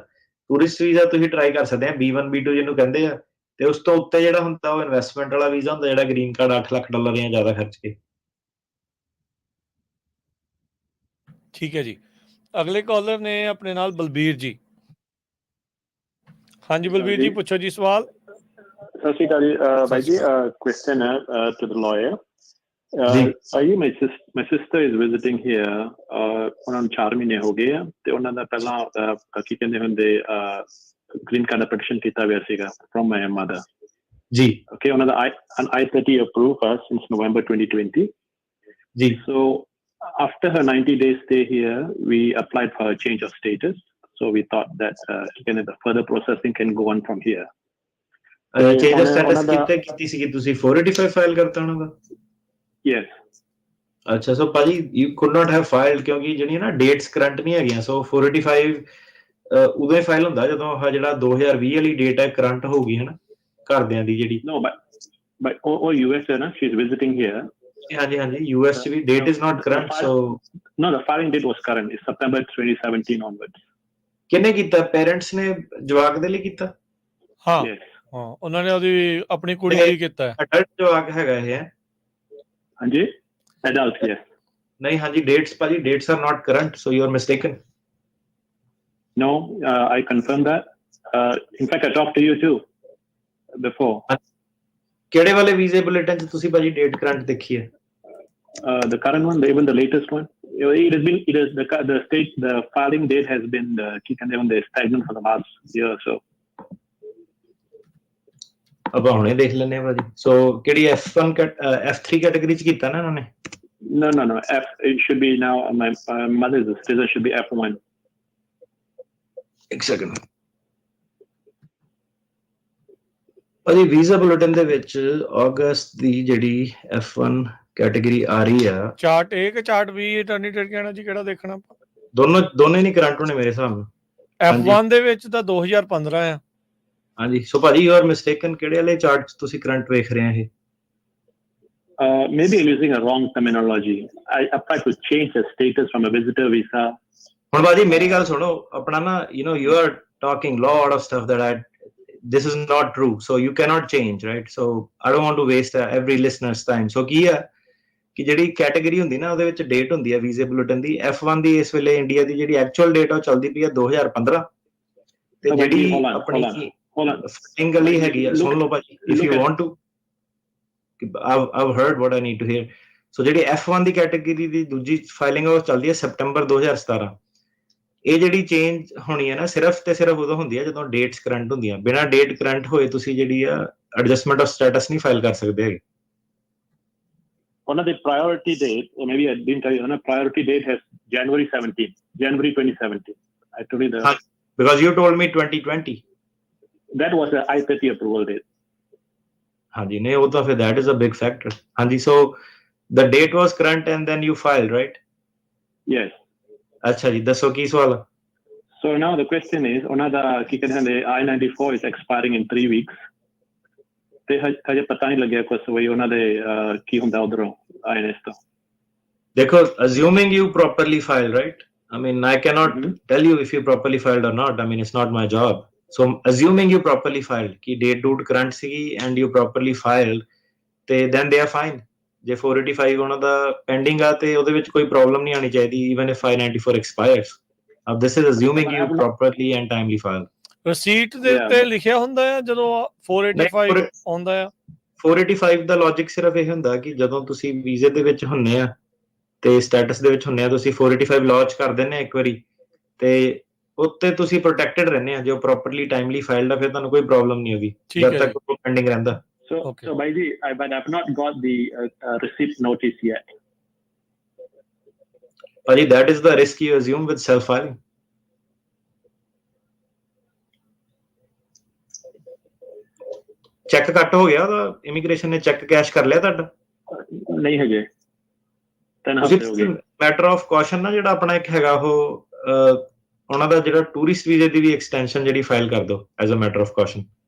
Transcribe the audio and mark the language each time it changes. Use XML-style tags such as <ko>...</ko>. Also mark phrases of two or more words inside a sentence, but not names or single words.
<en>tourist visa</en> <pa>ਤੁਸੀਂ ਟਰਾਈ ਕਰ ਸਕਦੇ ਆ, B1 B2 ਜਿਹਨੂੰ ਕਹਿੰਦੇ ਆ, ਤੇ ਉਸ ਤੋਂ ਉੱਤੇ ਜਿਹੜਾ ਹੁੰਦਾ ਉਹ ਇਨਵੈਸਟਮੈਂਟ ਵਾਲਾ ਵੀਜ਼ਾ ਹੁੰਦਾ, ਜਿਹੜਾ</pa> <en>green card</en> <pa>$8 ਲੱਖ ਜਾਂ ਜ਼ਿਆਦਾ ਖਰਚ ਕੇ। ਠੀਕ ਹੈ ਜੀ। ਅਗਲੇ ਕਾਲਰ ਨੇ ਆਪਣੇ ਨਾਲ ਬਲਬੀਰ ਜੀ। ਹਾਂਜੀ ਬਲਬੀਰ ਜੀ, ਪੁੱਛੋ ਜੀ ਸਵਾਲ। ਸਤਿ ਸ਼੍ਰੀ ਅਕਾਲ ਜੀ ਭਾਈ ਜੀ। ਕੁਐਸਚਨ ਹੈ</pa> <en>to the lawyer. my sister is visiting here,</en> <pa>ਉਹਨਾਂ ਨੂੰ 4 ਮਹੀਨੇ ਹੋ ਗਏ ਆ, ਤੇ ਉਹਨਾਂ ਦਾ ਪਹਿਲਾਂ ਕੀ ਕਹਿੰਦੇ ਹੁੰਦੇ</pa> <en>green card application</en> <pa>ਕੀਤਾ ਹੋਇਆ ਸੀਗਾ</pa> <en>from my mother</en> <pa>ਜੀ।</pa> <en>ਓਕੇ,</en> <pa>ਉਹਨਾਂ ਦਾ</pa> <en>I-30 approved us since November 2020 ਜੀ। So after her 90 days stay here, we applied for a change of status. So we thought that the further processing can go on from here. Change of status</en> <pa>ਕੀਤੀ ਸੀ ਤੁਸੀਂ 485 ਫਾਈਲ ਕਰਤਾ ਉਹਨਾਂ ਦਾ?</pa> <en>Yes.</en> <pa>ਅੱਛਾ, ਸੋ ਭਾਜੀ</pa> <en>you could not have filed</en> <pa>ਕਿਉਂਕਿ ਜਿਹੜੀਆਂ ਨਾ</pa> <en>dates current</en> <pa>ਨਹੀਂ ਹੈਗੀਆਂ। ਸੋ 485 ਉਦੋਂ ਹੀ ਫਾਈਲ ਹੁੰਦਾ ਜਦੋਂ ਆਹ ਜਿਹੜਾ 2020 ਵਾਲੀ ਡੇਟ ਹੈ ਕਰੰਟ ਹੋਊਗੀ, ਹਨਾ, ਘਰਦਿਆਂ ਦੀ ਜਿਹੜੀ।</pa> <en>No, but</en> <pa>ਉਹ US ਹੈ ਨਾ,</pa> <en>she is visiting here.</en> <pa>ਹਾਂਜੀ US ਚ ਵੀ ਡੇਟ</pa> <en>is not current, so no, the filing date was current. It's September 2017 onwards.</en> <pa>ਕਿਹਨੇ ਕੀਤਾ? ਪੇਰੈਂਟਸ ਨੇ ਜਵਾਕ ਦੇ ਲਈ ਕੀਤਾ? ਹਾਂ ਉਹਨਾਂ ਨੇ ਉਹਦੀ ਆਪਣੀ ਕੁੜੀ ਲਈ ਕੀਤਾ। ਅਡਲਟ ਜਵਾਕ ਹੈਗਾ ਇਹ?</pa> <en>ਹਾਂਜੀ, adult, yes.</en> <pa>ਨਹੀਂ ਹਾਂਜੀ,</pa> <en>ਡੇਟਸ ਭਾਜੀ, dates are not current, so you are mistaken. No, I confirm that. In fact, I talked to you too before.</en> <pa>ਕਿਹੜੇ ਵਾਲੇ</pa> <en>visa bulletin</en> <pa>ਚ ਤੁਸੀਂ ਭਾਜੀ</pa> <en>date current</en> <pa>ਦੇਖੀ ਹੈ?</pa> <en>The current one, even the latest one. The filing date has been stagnant for the last year or so.</en> <pa>ਆਪਾਂ ਹੁਣੇ ਦੇਖ ਲੈਂਦੇ ਆ ਭਾਜੀ। ਸੋ ਕਿਹੜੀ F1 F3 ਕੈਟਾਗਰੀ ਚ ਕੀਤਾ ਨਾ ਇਹਨਾਂ ਨੇ?</pa> <en>No. It should be now. My mother's citizen should be F1.</en> <pa>ਇੱਕ ਸੈਕਿੰਡ ਭਾਜੀ।</pa> <en>visa bulletin</en> <pa>ਦੇ ਵਿੱਚ ਅਗਸਤ ਦੀ ਜਿਹੜੀ F1 ਕੈਟਾਗਰੀ ਆ ਰਹੀ ਆ, ਚਾਰਟ A ਕਿ ਚਾਰਟ B ਅਟਾਰਨੀ ਟਰਕਿਆਨਾ ਜੀ, ਕਿਹੜਾ ਦੇਖਣਾ? ਦੋਨੇ ਨਹੀਂ ਕਰੰਟ ਹੋਣੇ ਮੇਰੇ ਹਿਸਾਬ ਨਾਲ। F1 ਦੇ ਵਿੱਚ ਤਾਂ 2015 ਆ। ਹਾਂਜੀ, ਸੋ ਭਾਜੀ</pa> <en>you are mistaken.</en> <pa>ਕਿਹੜੇ ਵਾਲੇ ਚਾਰਟ ਚ ਤੁਸੀਂ ਕਰੰਟ ਵੇਖ ਰਹੇ ਆ ਇਹ?</pa> <en>Maybe I'm using a wrong terminology. I applied to change the status from a visitor visa.</en> <pa>ਹੁਣ ਭਾਜੀ ਮੇਰੀ ਗੱਲ ਸੁਣੋ, ਆਪਣਾ ਨਾ</pa> <en>you are talking lot of stuff that this is not true, so you cannot change, right? So I don't want to waste every listener's time.</en> <pa>So ਕੀ ਹੈ ਕਿ ਜਿਹੜੀ ਕੈਟਾਗਰੀ ਹੁੰਦੀ ਨਾ, ਉਹਦੇ ਵਿੱਚ ਡੇਟ ਹੁੰਦੀ ਹੈ</pa> <en>visa bulletin</en> <pa>ਦੀ। F1 ਦੀ ਇਸ ਵੇਲੇ ਇੰਡੀਆ ਦੀ ਜਿਹੜੀ</pa> <en>actual date</en> <pa>ਉਹ ਚੱਲਦੀ ਪਈ ਹੈ 2015, ਤੇ ਜਿਹੜੀ ਆਪਣੀ ਫਾਈਲਿੰਗ ਵਾਲੀ ਹੈਗੀ ਆ, ਸੁਣ ਲਓ ਭਾਜੀ,</pa> <en>if you want to, I've heard what I need to hear.</en> <pa>ਸੋ ਜਿਹੜੀ F1 ਦੀ ਕੈਟਾਗਰੀ ਦੀ ਦੂਜੀ ਫਾਈਲਿੰਗ ਉਹ ਚੱਲਦੀ ਹੈ ਸੈਪਟੰਬਰ 2017। ਇਹ ਜਿਹੜੀ ਚੇਂਜ ਹੋਣੀ ਹੈ ਨਾ, ਸਿਰਫ ਤੇ ਸਿਰਫ ਉਦੋਂ ਹੁੰਦੀ ਹੈ ਜਦੋਂ</pa> <en>dates current</en> <pa>ਹੁੰਦੀਆਂ। ਬਿਨਾਂ</pa> <en>date current</en> <pa>ਹੋਏ ਤੁਸੀਂ ਜਿਹੜੀ ਆ</pa> <en>adjustment of status</en> <pa>ਨਹੀਂ ਫਾਈਲ ਕਰ ਸਕਦੇ ਹੈਗੇ।</pa> <en>One of the priority date, or maybe I didn't tell you, priority date has January 2017. I told you the. Because you told me 2020. That was the I-30 approval date.</en> <pa>ਹਾਂਜੀ, ਨਹੀਂ, ਉਹ ਤਾਂ ਫਿਰ</pa> <en>that is a big factor. Hanji, so the date was current and then you filed, right? Yes.</en> <pa>ਅੱਛਾ ਜੀ, ਦੱਸੋ ਕੀ ਸਵਾਲ?</pa> <en>So now the question is,</en> <pa>ਉਹਨਾਂ ਦਾ ਕੀ ਕਹਿੰਦੇ ਨੇ</pa> <en>I-94 is expiring in 3 weeks.</en> <pa>ਤੇ ਹਜੇ ਪਤਾ ਨਹੀਂ ਲੱਗਿਆ ਕੁਛ ਵੀ ਉਹਨਾਂ ਦੇ ਕੀ ਹੁੰਦਾ ਉਧਰੋਂ INS ਤੋਂ. Dekho,</pa> <en>assuming you properly filed, right? I mean, I cannot tell you if you properly filed or not. I mean, it's not my job. So assuming you properly filed, ki date date current sigi and you properly filed, then they are fine.</en> <pa>ਜੇ 485 ਉਹਨਾਂ ਦਾ pending ਆ ਤੇ ਉਹਦੇ ਵਿੱਚ ਕੋਈ problem ਨਹੀਂ ਆਣੀ ਚਾਹੀਦੀ,</pa> <en>even if I-94 expires. This is assuming you properly and timely filed.</en> <pa>ਰਸੀਟ ਦੇ ਉੱਤੇ ਲਿਖਿਆ ਹੁੰਦਾ ਹੈ ਜਦੋਂ 485 ਆਉਂਦਾ ਆ? 485 ਦਾ ਲੌਜਿਕ ਸਿਰਫ ਇਹ ਹੁੰਦਾ ਕਿ ਜਦੋਂ ਤੁਸੀਂ ਵੀਜ਼ੇ ਦੇ ਵਿੱਚ ਹੁੰਨੇ ਆ ਤੇ ਸਟੇਟਸ ਦੇ ਵਿੱਚ ਹੁੰਨੇ ਆ, ਤੁਸੀਂ 485 ਲਾਂਚ ਕਰ ਦਿੰਦੇ ਆ ਇੱਕ ਵਾਰੀ ਤੇ ਉੱਤੇ ਤੁਸੀਂ ਪ੍ਰੋਟੈਕਟਡ ਰਹਿੰਦੇ ਆ। ਜੋ</pa> <en>properly timely filed</en> <pa>ਆ ਫਿਰ ਤੁਹਾਨੂੰ ਕੋਈ ਪ੍ਰੋਬਲਮ ਨਹੀਂ ਹੋਗੀ ਜਦ ਤੱਕ ਉਹ ਪੈਂਡਿੰਗ ਰਹਿੰਦਾ।</pa> <en>So Bhaiji, but I've not got the receipt notice yet. Bhaji, that is the risk you assume with self-filing.</en> <pa>ਚੈੱਕ ਕੱਟ ਹੋ ਗਿਆ ਉਹਦਾ? ਇਮੀਗ੍ਰੇਸ਼ਨ ਨੇ ਚੈੱਕ ਕੈਸ਼ ਕਰ ਲਿਆ ਤੁਹਾਡਾ? ਨਹੀਂ ਹਜੇ, 3 ਹਫ਼ਤੇ ਹੋ ਗਏ।</pa> <en>matter of caution</en> <pa>ਨਾ ਜਿਹੜਾ ਆਪਣਾ ਇੱਕ ਹੈਗਾ ਉਹ ਉਹਨਾਂ ਦਾ ਜਿਹੜਾ</pa> <en>tourist visa</en> <pa>ਦੀ ਵੀ ਐਕਸਟੈਂਸ਼ਨ ਜਿਹੜੀ ਫਾਈਲ ਕਰ ਦਿਓ</pa> <en>as a matter of caution.</en>